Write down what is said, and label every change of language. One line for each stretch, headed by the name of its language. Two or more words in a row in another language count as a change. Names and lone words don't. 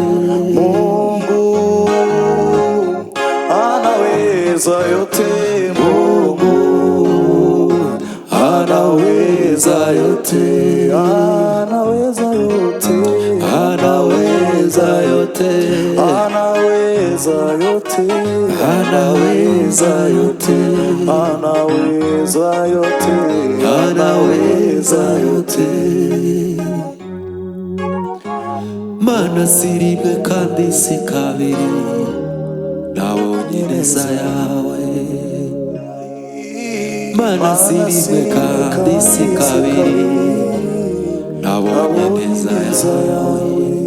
Swahili: Mungu anaweza yote, Mungu anaweza yote, anaweza yote, anaweza yote, anaweza yote, anaweza yote, anaweza yote, anaweza yote.
Kinyarwanda: Mana si rimwe kandi si kabiri, nabonye neza yawe. Mana si rimwe kandi si kabiri, nabonye neza yawe.